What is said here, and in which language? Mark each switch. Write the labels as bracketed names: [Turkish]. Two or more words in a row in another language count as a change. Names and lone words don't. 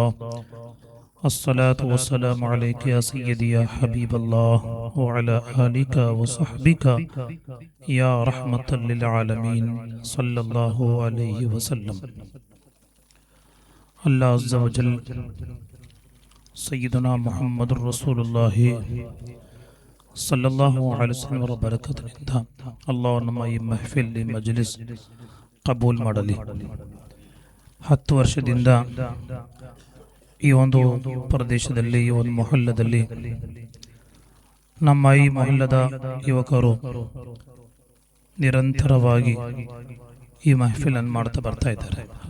[Arabic] الصلاة والسلام عليك يا سيدي يا حبيب الله، وعلى آلك وصحبك يا رحمة للعالمين صلى الله عليه وسلم. الله عز وجل سيدنا محمد رسول الله صلى الله عليه وسلم بركة الله [Kannada] ನಮ್ಮ ಈ ಮಹಫಿಲ್ ಮಜ್ಲಿಸ್ ಕಬೂಲ್ ಮಾಡಲಿ. 10 ವರ್ಷದಿಂದ ಈ ಒಂದು ಪ್ರದೇಶದಲ್ಲಿ, ಈ ಒಂದು ಮೊಹಲ್ಲದಲ್ಲಿ ನಮ್ಮ ಈ ಮೊಹಲ್ಲದ ಯುವಕರು ನಿರಂತರವಾಗಿ ಈ ಮಹಫಿಲನ್ನು ಮಾಡ್ತಾ ಬರ್ತಾ ಇದ್ದಾರೆ.